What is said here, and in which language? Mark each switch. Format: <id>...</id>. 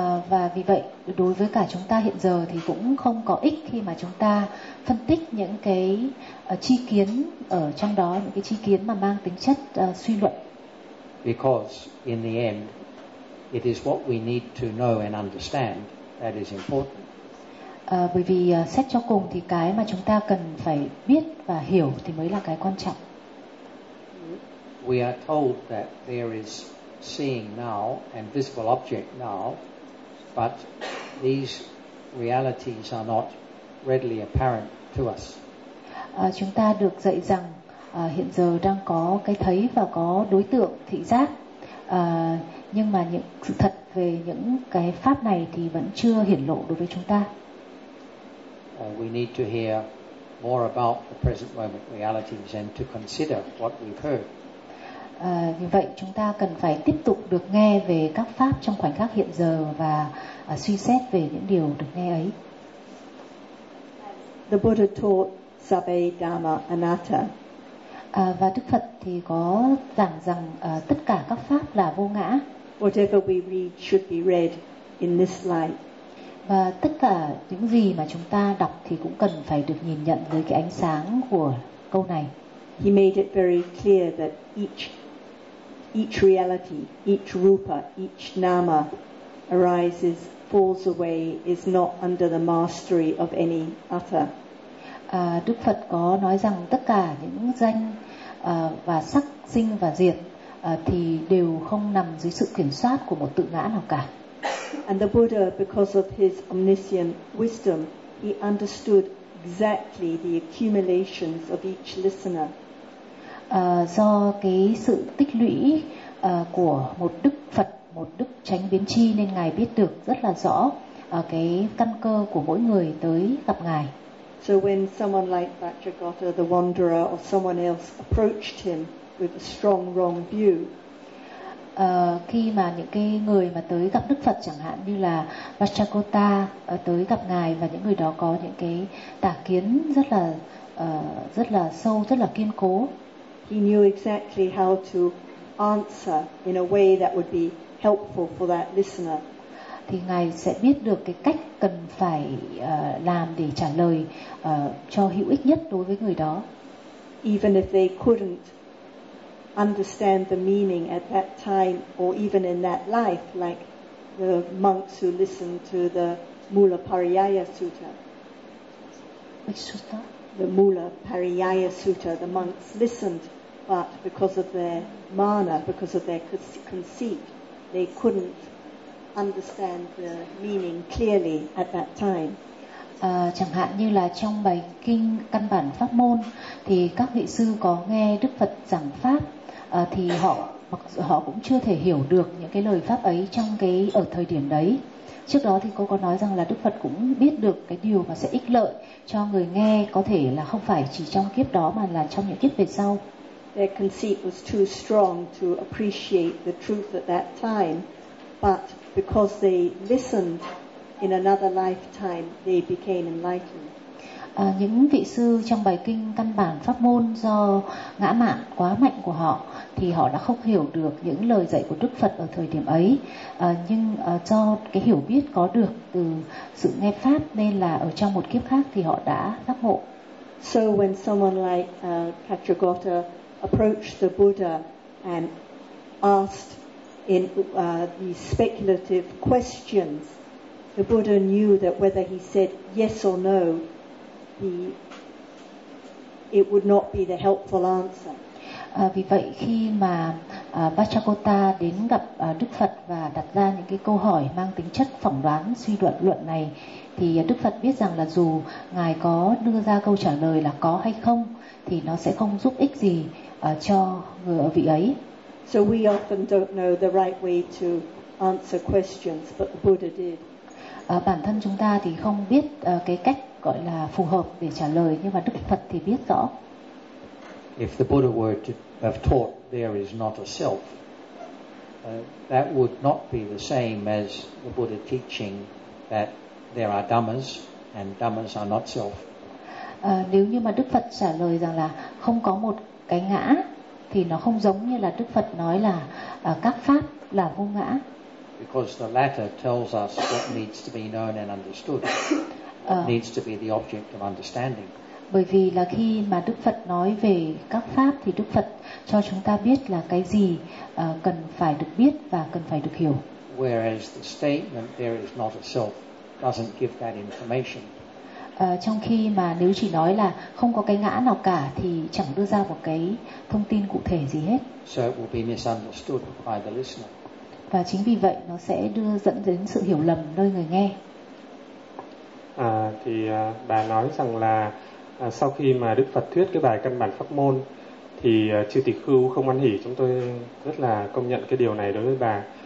<vi>Và vì vậy đối với cả chúng ta hiện giờ thì cũng không có ích khi mà chúng ta phân tích những cái chi kiến ở trong đó, những cái chi kiến mà mang tính chất suy luận.</vi> <en>Because in the end it is what we need to know and understand that is important.</en> <vi>Bởi vì xét cho cùng thì cái mà chúng ta cần phải biết và hiểu thì mới là cái quan trọng.</vi> <en>We are told that there is seeing now and visible object now, but these realities are not readily apparent to us.</en> <vi>Chúng ta được dạy rằng hiện giờ đang có cái thấy và có đối tượng thị giác, nhưng mà những sự thật về những cái pháp này thì vẫn chưa hiển lộ đối với chúng ta.</vi> <en>We need to hear more about the present moment realities and to consider what we've heard.</en> <vi>Vì vậy chúng ta cần phải tiếp tục được nghe về các pháp trong khoảnh khắc hiện giờ và suy xét về những điều được nghe ấy.</vi> <en>The Buddha taught</en> <pi>sabbe dhamma anatta.</pi> <vi>Và Đức Phật thì có giảng rằng tất cả các pháp là vô ngã.</vi> <en>Whatever we read should be read in this light.</en> <vi>Và tất cả những gì mà chúng ta đọc thì cũng cần phải được nhìn nhận dưới cái ánh sáng của câu này.</vi> <en>He made it very clear that each reality, each rupa, each nama arises, falls away, is not under the mastery of any other.</en> <vi>Đức Phật có nói rằng tất cả những danh và sắc sinh và diệt thì đều không nằm dưới sự kiểm soát của một tự ngã nào cả.</vi> <en>And the Buddha, because of his omniscient wisdom, he understood exactly the accumulations of each listener.</en> <vi>Do cái sự tích lũy của một Đức Phật, một Đức Chánh Biến Chi, nên Ngài biết được rất là rõ cái căn cơ của mỗi người tới gặp Ngài.</vi> <en>So when someone like Vajragata, the wanderer, or someone else approached him with a strong wrong view,</en> <vi>Khi mà những cái người mà tới gặp Đức Phật chẳng hạn như là Vajragata tới gặp Ngài, và những người đó có những cái tà kiến rất là sâu, rất là kiên cố.</vi> <en>He knew exactly how to answer in a way that would be helpful for that listener.</en> <vi>Thì Ngài sẽ biết được cái cách cần phải làm để trả lời cho hữu ích nhất đối với người đó.</vi> <en>Even if they couldn't understand the meaning at that time or even in that life, like the monks who listened to the Mula Pariyaya Sutta. Which sutta? The Mula Pariyaya Sutta. The monks listened, but because of their mana, because of their conceit, they couldn't understand the meaning clearly at that time.</en> <vi>Chẳng hạn như là trong bài kinh căn bản pháp môn, thì các vị sư có nghe Đức Phật giảng pháp, thì họ cũng chưa thể hiểu được những cái lời pháp ấy trong cái ở thời điểm đấy. Trước đó thì cô có nói rằng là Đức Phật cũng biết được cái điều mà sẽ ích lợi cho người nghe, có thể là không phải chỉ trong kiếp đó mà là trong những kiếp về sau.</vi> <en>Their conceit was too strong to appreciate the truth at that time, but because they listened in another lifetime, they became enlightened.</en> <vi>Những vị sư trong bài kinh căn bản pháp môn, do ngã mạn quá mạnh của họ thì họ đã không hiểu được những lời dạy của Đức Phật ở thời điểm ấy, nhưng do cái hiểu biết có được từ sự nghe pháp, nên là ở trong một kiếp khác thì họ đã giác ngộ.</vi> <en>So when someone like Vajragata approached the Buddha and asked in the speculative questions, the Buddha knew that whether he said yes or no, it would not be the helpful answer.</en> <vi>Vì vậy khi mà Vajragata đến gặp Đức Phật và đặt ra những cái câu hỏi mang tính chất phỏng đoán, suy luận luận này, thì Đức Phật biết rằng là dù Ngài có đưa ra câu trả lời là có hay không, thì nó sẽ không giúp ích gì cho người vị ấy.</vi> <en>So we often don't know the right way to answer questions, but the Buddha did.</en> <vi>Bản thân chúng ta thì không biết cái cách gọi là phù hợp để trả lời, nhưng mà Đức Phật thì biết rõ.</vi> <en>If the Buddha were to have taught there is not a self, that would not be the same as the Buddha teaching that there are dhammas and dhammas are not self.</en> <vi>Nếu như mà Đức Phật trả lời rằng là không có một cái ngã, thì nó không giống như là Đức Phật nói là các pháp là vô ngã.</vi> <en>Because the latter tells us what needs to be known and understood. Needs to be the object of understanding.</en> <vi>Bởi vì là khi mà Đức Phật nói về các pháp thì Đức Phật cho chúng ta biết là cái gì cần phải được biết và cần phải được hiểu.</vi> <en>Whereas the statement there is not a self doesn't give that information.</en> <vi>Trong khi mà nếu chỉ nói là không có cái ngã nào cả thì chẳng đưa ra một cái thông tin cụ thể gì hết.</vi> <en>So it will be misunderstood by the listener.</en> <vi>Và chính vì vậy nó sẽ đưa dẫn đến sự hiểu lầm nơi người nghe. Thì bà nói rằng là sau khi mà Đức Phật thuyết cái bài căn bản pháp môn thì chư tỳ khưu không hoan hỉ, chúng tôi rất là công nhận cái điều này đối với bà.</vi>